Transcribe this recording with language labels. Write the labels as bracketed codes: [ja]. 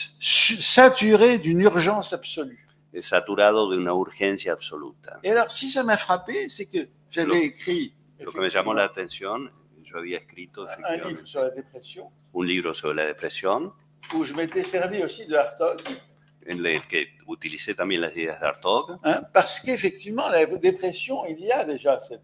[fr] saturé d'une urgence absolue. [es] saturado de una urgencia absoluta. [fr] Et alors, si ça m'a frappé, c'est que j'avais écrit [es] Lo que me llamó la atención, yo había escrito [fr] un livre sur la dépression, [es] un libro sobre la depresión, [fr] où je m'étais servi aussi de Hartog, [es] en el que utilicé también las ideas de Hartog, [fr] parce qu'effectivement, la dépression, il y a déjà